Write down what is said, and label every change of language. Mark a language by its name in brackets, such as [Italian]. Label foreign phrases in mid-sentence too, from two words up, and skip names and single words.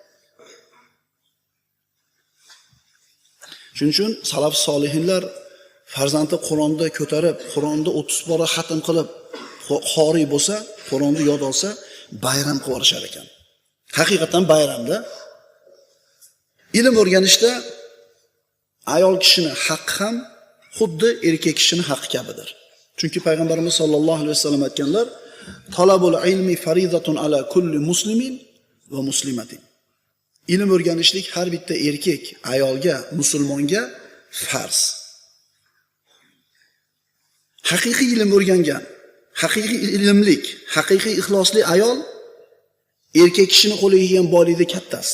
[Uzbek] Shuning uchun salaf solihinlar farzandni Qur'onda ko'tarib, Qur'onni 30 pora xatm qilib, qori bo'lsa, Qur'onni yod olsa, bayram qilib olishar ekan. Haqiqatan bayramda ilm o'rganishda ayol kishining haqqi ham xuddi erkak kishining haqqi kabidir. Chunki payg'ambarimiz [Arabic] صلى الله عليه وسلم [Uzbek] aytganlar: [Arabic] "طلب العلم فريضة على كل مسلم ومسلمة." [Uzbek] Ilm o'rganishlik har bitta erkak, ayolga, musulmonga farz. haqiqiy ilm o'rgangan, haqiqiy ilmlik, haqiqiy ixlosli ayol erkak kishini qo'liga kelgan boylikning kattasi.